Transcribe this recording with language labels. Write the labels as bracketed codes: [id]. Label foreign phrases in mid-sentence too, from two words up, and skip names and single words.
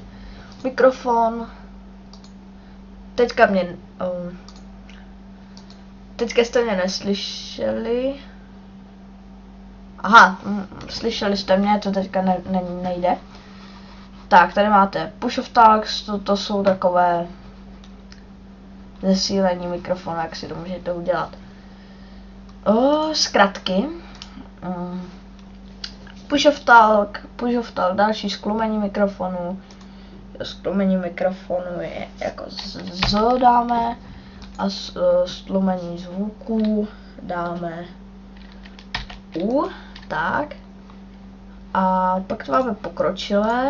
[cs] Mikrofon. Teďka jste mě neslyšeli. Aha, slyšeli jste mě, to teďka nejde. Tak, tady máte [en] push of talks, [cs] to jsou takové zesílení mikrofonu, jak si to můžete udělat. Zkratky. [en] Push of talk, [cs] další stlumení mikrofonu. Stlumení mikrofonu je jako dáme. A stlumení zvuků dáme tak. A pak to máme pokročilé.